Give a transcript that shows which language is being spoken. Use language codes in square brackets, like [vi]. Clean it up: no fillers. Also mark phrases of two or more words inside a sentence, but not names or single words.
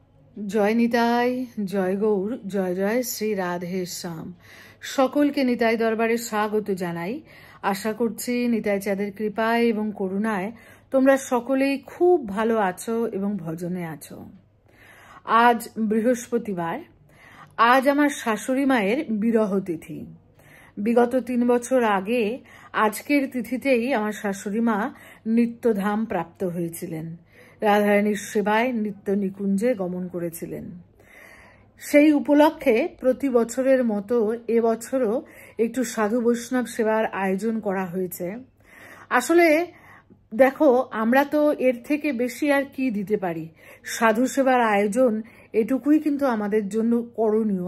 [bn] জয় নিতাই জয় গৌর জয় জয় শ্রী রাধে শ্যাম সকলকে নিতাই দরবারে স্বাগত জানাই। আশা করছি নিতাই চাঁদের কৃপায় এবং করুণায় তোমরা সকলেই খুব ভালো আছো এবং ভজনে আছো। আজ বৃহস্পতিবার। আজ আমার শাশুড়ি মায়ের বিরহ তিথি। বিগত 3 বছর আগে আজকের তিথিতেই আমার শাশুড়ি মা নিত্যধাম প্রাপ্ত হয়েছিলেন। রাধারাণীর সেবায় নিত্য নিকুঞ্জে গমন করেছিলেন। সেই উপলক্ষে প্রতি বছরের মতো এবছরও একটু সাধু বৈষ্ণব সেবার আয়োজন করা হয়েছে। আসলে দেখো, আমরা তো এর থেকে বেশি আর কি দিতে পারি। সাধু সেবার আয়োজন এটুকুই কিন্তু আমাদের জন্য করণীয়।